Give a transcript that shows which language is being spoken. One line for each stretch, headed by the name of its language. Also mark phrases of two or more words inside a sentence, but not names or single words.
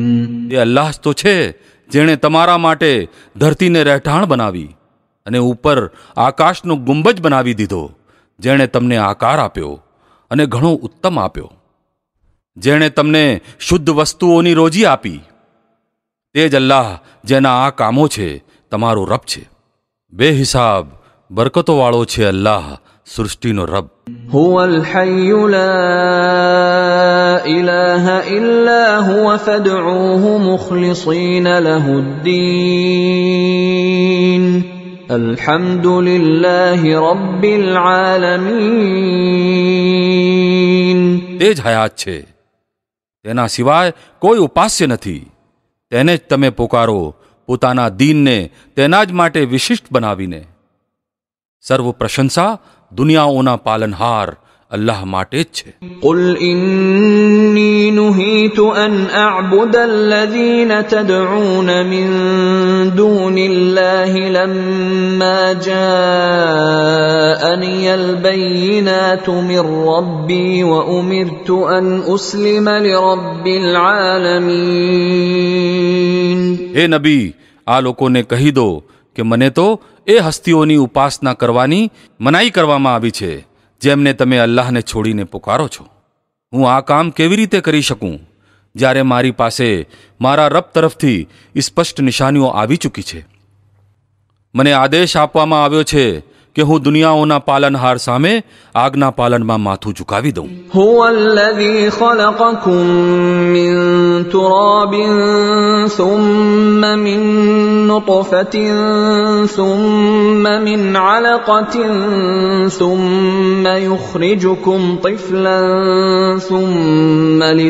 Gujarati: એ અલ્લાહ જ તો છે જેણે તમારા માટે ધરતીને રહેઠાણ બનાવી અને ઉપર આકાશનો ગુંબજ બનાવી દીધો, જેણે તમને આકાર આપ્યો અને ઘણો ઉત્તમ આપ્યો, જેણે તમને શુદ્ધ વસ્તુઓની રોજી આપી. તે જ અલ્લાહ જેના આ કામો છે તમારો રબ છે. બેહિસાબ બરકતોવાળો છે અલ્લાહ, સૃષ્ટિનો રબ.
Arabic: هو الحي لا إله إلا هو فادعوه مخلصين له الدين الحمد لله رب العالمين.
Gujarati: તે જ હયાત છે, તેના સિવાય કોઈ ઉપાસ્ય નથી. તેને જ તમે પોકારો, પોતાના દીનને તેના જ માટે વિશિષ્ટ બનાવીને. સર્વ પ્રશંસા દુનિયાઓના પાલનહાર અલ્લાહ માટે જ છે.
Arabic: قل إني نهيت أن أعبد الذين تدعون من دون الله لما جاءني البينات من ربي وأمرت أن أسلم لرب العالمين.
Gujarati: હે નબી, આ લોકોને કહી દો કે મને તો એ હસ્તીઓની ઉપાસના કરવાની મનાઈ કરવામાં આવી છે જેમને તમે અલ્લાહને છોડીને પુકારો છો. હું આ કામ કેવી રીતે કરી શકું જ્યારે મારી પાસે મારા રબ તરફથી સ્પષ્ટ નિશાનીઓ આવી ચૂકી છે. મને આદેશ આપવામાં આવ્યો છે કે હું દુનિયાઓના પાલનહાર સામે આજ્ઞા પાલનમાં માથું ઝુકાવી દઉં.
Arabic: هو الذي خلقكم من تراب ثم من نطفة ثم من علقة ثم يخرجكم طفلا ثم